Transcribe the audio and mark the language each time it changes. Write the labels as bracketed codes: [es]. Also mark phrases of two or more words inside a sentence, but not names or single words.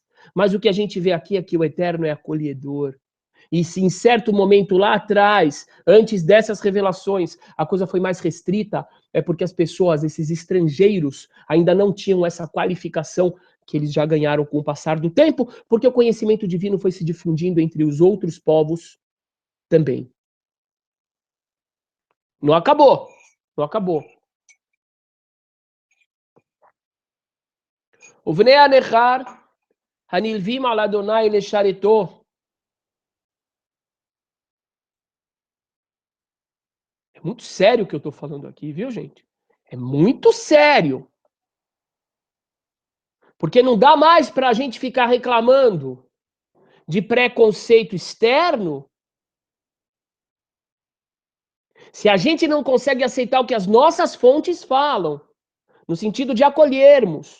[pt] Mas o que a gente vê aqui é que o Eterno é acolhedor. E se em certo momento lá atrás, antes dessas revelações, a coisa foi mais restrita, é porque as pessoas, esses estrangeiros, ainda não tinham essa qualificação que eles já ganharam com o passar do tempo, porque o conhecimento divino foi se difundindo entre os outros povos também. Não acabou. Não acabou. [he] ובני הנכר, הנלווים על אדוני לשרתו. [pt] É muito sério o que eu estou falando aqui, viu, gente? É muito sério. Porque não dá mais para a gente ficar reclamando de preconceito externo se a gente não consegue aceitar o que as nossas fontes falam, no sentido de acolhermos.